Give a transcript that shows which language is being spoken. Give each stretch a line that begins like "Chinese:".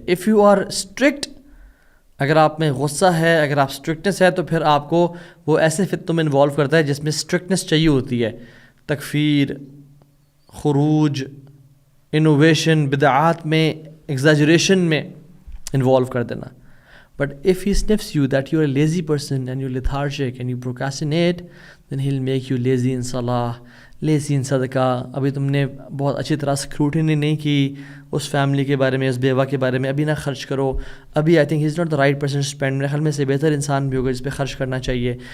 English: if you are strict,
Urdu: اگر آپ میں غصہ ہے, اگر آپ اسٹرکٹنس ہے, تو پھر آپ کو وہ ایسے فتنوں میں انوالو کرتا ہے جس میں اسٹرکٹنس چاہیے ہوتی ہے, تکفیر, خروج, انوویشن, بدعات میں, ایگزیجریشن میں انوالو کر دینا.
English: But if he sniffs you that you're a lazy person and you're lethargic and you procrastinate, then he'll make you lazy in salah, lazy in صدقہ.
Urdu: ابھی تم نے بہت اچھی طرح اسکروٹنی نہیں کی اس فیملی کے بارے میں, اس بیوہ کے بارے میں, ابھی نہ خرچ کرو. ابھی
English: I think he is not the right person to spend.
Urdu: میرے خیال میں سے بہتر انسان بھی ہوگا جس پہ خرچ کرنا چاہیے.